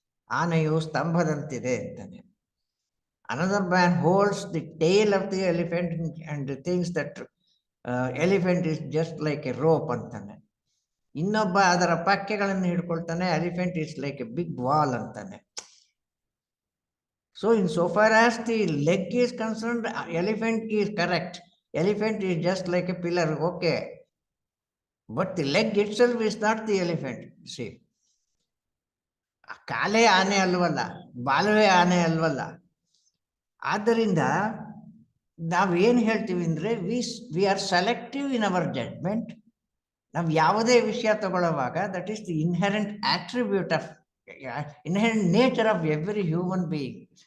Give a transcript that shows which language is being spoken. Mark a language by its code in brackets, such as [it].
[kn] ಆನೆಯು ಸ್ತಂಭದಂತಿದೆ ಅಂತಾನೆ. [en] Another man holds the tail of the elephant and thinks that elephant is just like a rope ಅಂತಾನೆ. [kn] ಇನ್ನೊಬ್ಬ ಅದರ ಪಕ್ಕೆಗಳನ್ನು ಹಿಡ್ಕೊಳ್ತಾನೆ, [en] Elephant is like a big wall ಅಂತಾನೆ. So in so far as the leg is concerned, elephant is correct. Elephant is just like a pillar, okay. But the leg itself is not the elephant. [kn] See, ಕಾಲೇ ಆನೆ ಅಲ್ವಲ್ಲ, ಬಾಲವೇ ಆನೆ ಅಲ್ವಲ್ಲ. ಆದ್ದರಿಂದ ನಾವೇನು ಹೇಳ್ತೀವಿ ಅಂದರೆ [en] We are selective in our judgement. [kn] ನಾವು ಯಾವುದೇ ವಿಷಯ ತಗೊಳ್ಳುವಾಗ [en] That is the inherent attribute of inherent nature of every human being.